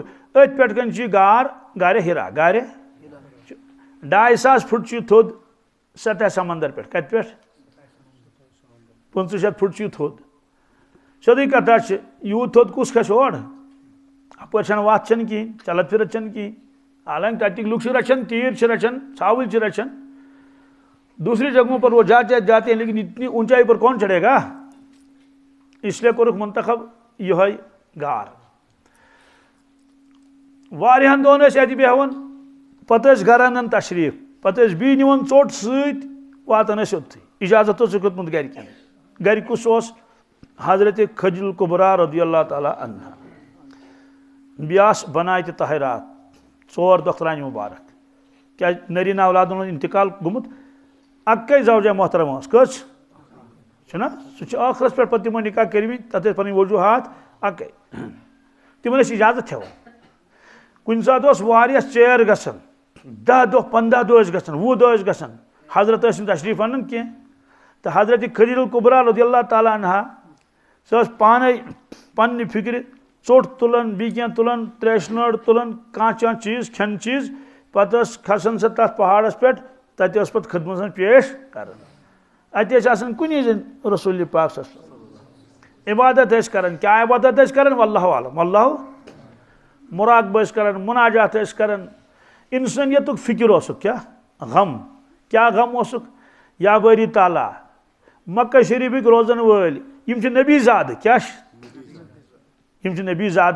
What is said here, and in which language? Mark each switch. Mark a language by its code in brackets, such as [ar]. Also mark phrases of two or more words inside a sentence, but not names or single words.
[ks] أتھۍ پٮ۪ٹھ کَنۍ چھُ یہِ غار، غارِ ہرا. غارِ 2,500 فٹ چھُ یہِ تھوٚد سطح سمندر پٮ۪ٹھ. کتہِ پٮ۪ٹھ؟ 500 فٹ چھُ یہِ تھوٚد. سیوٚدُے کتھا چھِ، یوٗت تھوٚد کُس کھسہِ اور؟ اپٲرۍ چھنہٕ وتھ چھنہٕ کِہیٖنۍ، چلت پھرت چھنہٕ کِہیٖنۍ. حالانکہ تتِکۍ لُکھ چھِ رچھان، تیٖر چھِ رچھان، ژھاوٕلۍ چھِ رچھان. [ur] دوسری جگہوں پر وہ جاتے ہیں، لیکن اتنی اونچائی پر کون چڑھے گا؟ [ks] اس لیے کوٚرُکھ منتخب یِہوٚے غار. واریاہن دۄہن ٲسۍ اَتہِ بیٚہوان، پتہٕ ٲسۍ گرٕ انان تشریٖف، پتہٕ ٲسۍ بیٚیہِ نِوان ژوٚٹ سۭتۍ، واتان ٲسۍ اوٚتتھٕے. اجازت اوسُکھ ہیوٚتمُت گرِکٮ۪ن. گرِ کُس اوس؟ حضرت خدیجہ الکبریٰ [ar] رضی اللہ تعالیٰ عنہا. [ks] بیٚیہِ آسہٕ بناتہِ طاہرات، 4 دۄخترانہِ مُبارک. کیٛازِ نٔرِن اولادن ہُنٛد انتقال گوٚمُت. اَکٕے زوجہ محترمہ ٲس. کٔژ چھُنہ؟ سُہ چھُ ٲخرس پٮ۪ٹھ پتہٕ تِمو نکاح کٔرمٕتۍ، تتھ ٲسۍ پنٕنۍ وجوٗہات اَکٕے. تِمن ٲسۍ اجازت ہٮ۪وان. کُنہِ ساتہٕ اوس واریاہ ژیر گژھان، 10 دۄہ 15 دۄہ ٲسۍ گژھان، 20 دۄہ ٲسۍ گژھان، حضرت ٲسۍ نہٕ تشریٖف انان کینٛہہ. تہٕ حضرت خدیجہ الکبریٰ [ar] رضی اللہ تعالیٰ عنہا [ks] سۄ ٲس پانے پننہِ فکرِ ژوٚٹ تُلان، بیٚیہِ کینٛہہ تُلان، تریشہِ نٔر تُلان، کانٛہہ چیٖز کھٮ۪ن چیٖز. پتہٕ ٲس کھسان سۄ تتھ پہاڑس پٮ۪ٹھ، تتہِ ٲس پتہٕ خدمت پیش کران. اتہِ ٲسۍ آسان کُنی زٔنۍ رسول پاک [ar] صلی اللہ علیہ وسلم. [ks] عبادت ٲسۍ کران. کیٛاہ عبادت ٲسۍ کران؟ [ar] واللہ عالم. [ks] واللہ مراقبہ ٲسۍ کران، مناجات ٲسۍ کران. انسٲنیتُک فکر اوسُکھ. کیٛاہ؟ غم. کیٛاہ غم اوسُکھ؟ یا بٲری تعالیٰ، مکہ شریفٕکۍ روزن وٲلۍ یِم چھِ نبی زادٕ. کیٛاہ چھِ؟ یِم چھِ نبی زادٕ.